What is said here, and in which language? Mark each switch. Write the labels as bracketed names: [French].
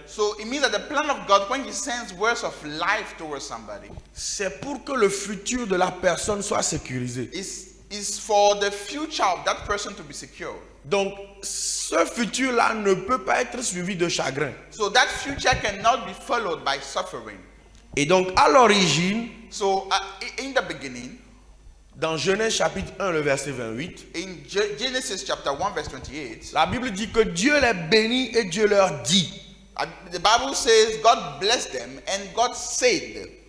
[English] So it means that the plan of God, when He sends words of life towards somebody, [French] c'est pour que le futur de la personne soit sécurisé. [English] is for the future of that person to be secure. [French] Donc ce futur-là ne peut pas être suivi de chagrin. [English] So that future cannot be followed by suffering. [French] Et donc à l'origine, [English] So in the beginning, [French] dans Genèse chapitre 1, le verset 28, [English] in Genesis chapter 1 verse 28, [French] la Bible dit que Dieu les bénit et Dieu leur dit, [English] the Bible says God blessed them and God said,